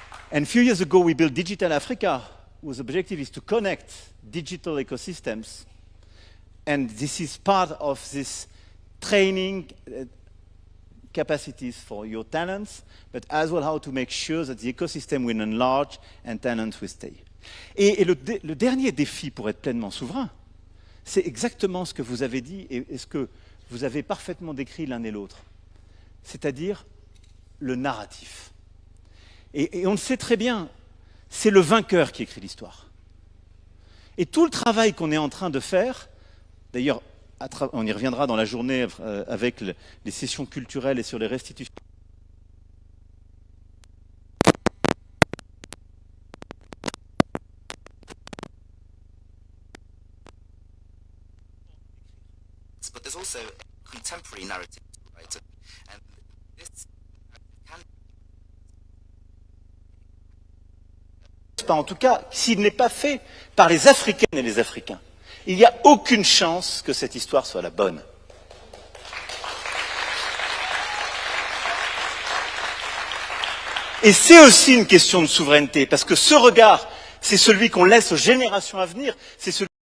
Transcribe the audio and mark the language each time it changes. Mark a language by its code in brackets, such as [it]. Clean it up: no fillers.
[en] And a few years ago, we built Digital Africa, whose objective is to connect digital ecosystems. And this is part of this training capacities for your talents, but as well how to make sure that the ecosystem will enlarge and talents will stay. [fr] Et le dernier défi pour être pleinement souverain, c'est exactement ce que vous avez dit et ce que vous avez parfaitement décrit l'un et l'autre, c'est-à-dire le narratif. Et on le sait très bien, c'est le vainqueur qui écrit l'histoire. Et tout le travail qu'on est en train de faire, d'ailleurs, on y reviendra dans la journée avec les sessions culturelles et sur les restitutions. [en] But there's also a contemporary narrative to write, and this can... [fr] En tout cas, s'il n'est pas fait par les Africaines et les Africains, il n'y a aucune chance que cette histoire soit la bonne. Et c'est aussi une question de souveraineté, parce que ce regard, c'est celui qu'on laisse aux générations à venir, c'est celui...